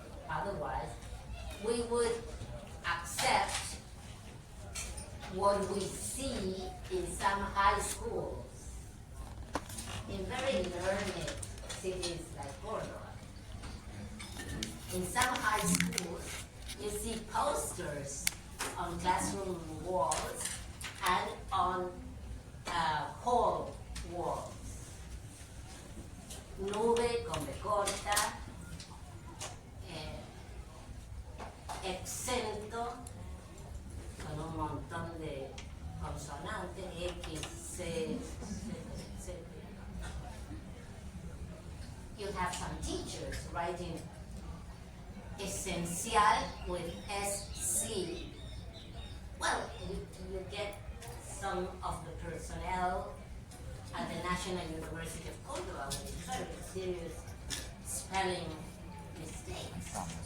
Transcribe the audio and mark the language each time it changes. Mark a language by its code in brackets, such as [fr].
[en] Otherwise, we would accept what we see in some high schools, in very learned cities like Córdoba. In some high schools, you see posters on classroom walls and on hall walls. [es] Nube con B corta, exento, con un montón de consonantes, X, C, etc. [en] You have some teachers writing esencial with SC. Well, you get some of the personnel at the National University of Córdoba with very serious spelling mistakes.